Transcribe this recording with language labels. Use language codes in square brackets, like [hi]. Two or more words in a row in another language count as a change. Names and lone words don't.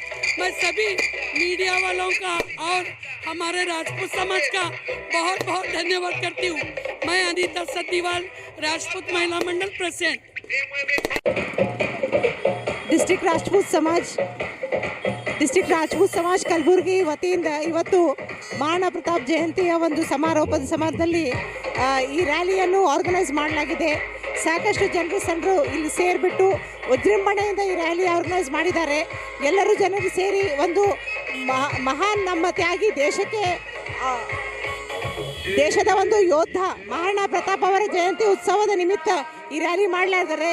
[hi] मैं सभी मीडिया वालों का और हमारे राजपूत समाज का बहुत बहुत धन्यवाद करती हूँ। मैं अनीता सतीवाल, राजपूत महिला मंडल प्रेसिडेंट। [kn] डिस्ट्रिक्ट राजपूत समाज ಕಲಬುರಗಿ ವತಿಯಿಂದ ಇವತ್ತು ಮಹಾರಾಣಾ ಪ್ರತಾಪ್ ಜಯಂತಿಯ ಒಂದು ಸಮಾರೋಪದ ಸಮಾರಂಭದಲ್ಲಿ ಈ ರ್ಯಾಲಿಯನ್ನು ಆರ್ಗನೈಸ್ ಮಾಡಲಾಗಿದೆ. ಸಾಕಷ್ಟು ಜನರು ಇಲ್ಲಿ ಸೇರಿಬಿಟ್ಟು ವಿಜೃಂಭಣೆಯಿಂದ ಈ ರ್ಯಾಲಿ ಆರ್ಗನೈಸ್ ಮಾಡಿದ್ದಾರೆ. ಎಲ್ಲರೂ ಜನರು ಸೇರಿ ಒಂದು ಮಹಾನ್ ನಮ್ಮ ತ್ಯಾಗಿ ದೇಶದ ಒಂದು ಯೋಧ ಮಹಾರಾಣಾ ಪ್ರತಾಪ್ ಅವರ ಜಯಂತಿ ಉತ್ಸವದ ನಿಮಿತ್ತ ಈ ರ್ಯಾಲಿ ಮಾಡಲಾಗಿದ್ದಾರೆ.